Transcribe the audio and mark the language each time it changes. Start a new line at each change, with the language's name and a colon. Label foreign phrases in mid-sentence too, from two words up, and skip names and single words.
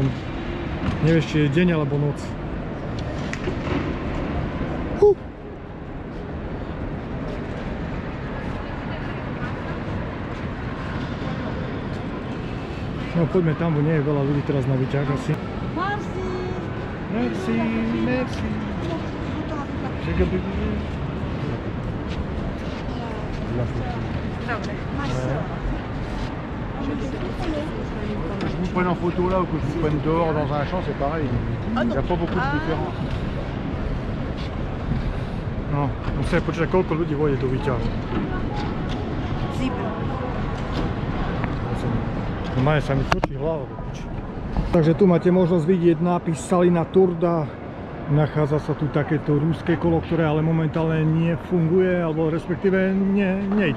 Slovak: Nevieš, či je deň alebo noc. No poďme tam, bo nie je veľa ľudí teraz na výťah asi.
French: Merci, merci.
Slovak: Dobre.
French: Que vous prenne en photo là ou que je vous prenne dehors dans un champ, c'est pareil. Il n'y a pas beaucoup de différence.
Slovak: No, musíme počítať, koľko ľudí vôjde do výťahu. Zíbe. No maje sa mi točí hlava. Takže tu máte možnosť vidieť nápis Salina Turda. Nachádza sa tu takéto ruské kolo, ktoré ale momentálne nefunguje, alebo respektíve nejde.